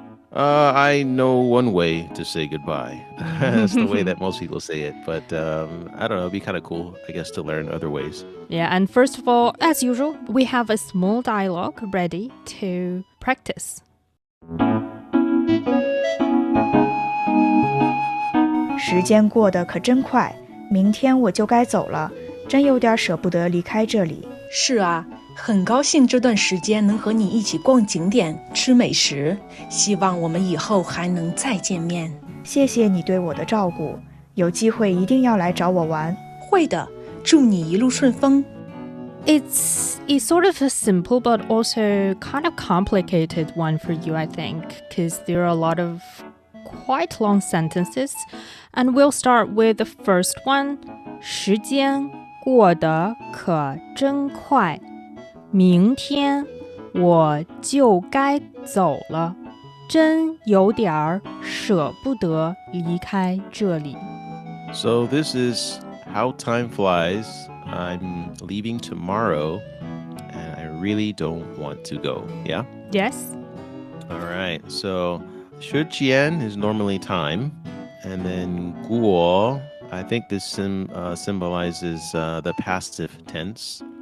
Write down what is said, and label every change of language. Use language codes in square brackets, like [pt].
[en] I know one way to say goodbye. That's the way that most people say it. But I don't know, it'd be kind of cool, I guess, to learn other ways. Yeah, and first of all, as usual, we have a small dialogue ready to practice. [zh] 时间过得可真快，明天我就该走了，真有点舍不得离开这里。是啊，很高兴这段时间能和你一起逛景点、吃美食，希望我们以后还能再见面。谢谢你对我的照顾，有机会一定要来找我玩。会的，祝你一路顺风。 [en] It's sort of a simple but also kind of complicated one for you, I think, because there are a lot of quite long sentences. And we'll start with the first one. [zh] 时间过得可真快，明天我就该走了，真有点儿舍不得离开这里。 [en] So this is how time flies. I'm leaving tomorrow, and I really don't want to go. Yeah? Yes? All right. So 时间 is normally time. And then 过, I think this symbolizes the passive tense.